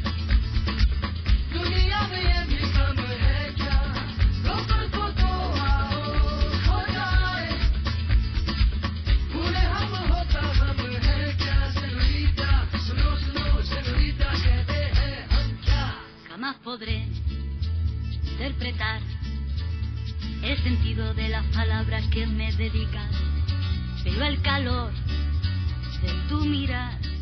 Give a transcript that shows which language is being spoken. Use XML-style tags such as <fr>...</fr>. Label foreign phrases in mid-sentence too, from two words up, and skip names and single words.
<hi>दुनिया में ये भी कम है क्या, दो पल को तो आओ खो जाए, भूले हम होता हम है क्या, señorita, सुनो सुनो señorita, कहते हैं हम क्या.</hi> <es>Jamás podré interpretar el sentido de las palabras que me dedicas, pero el calor de tu mirar</es>